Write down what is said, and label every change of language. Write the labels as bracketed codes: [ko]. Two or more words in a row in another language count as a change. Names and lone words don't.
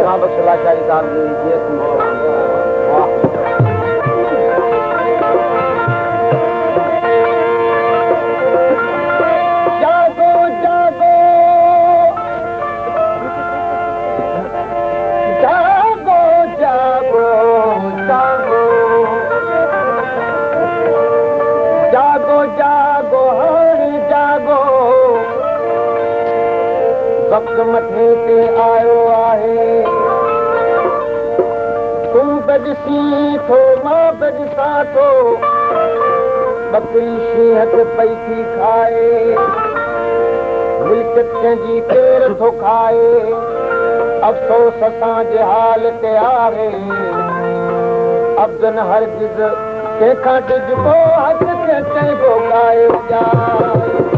[hi] हौसला चाहिए [sd] जागो जागो जागो जागो जागो जागो जागो हर जागो वक्त मथे ते आयो आहे तूं बजसी थो मां बजसां थो बकरी शींहं पई थी खाए मिल्कियत कंहिंजी केर थो खाए अफ़सोस असांजे हाल ते आहे अब्दन हरगिज़ कंहिंखां डिॼबो हथ ते चइबो गाए वॼाए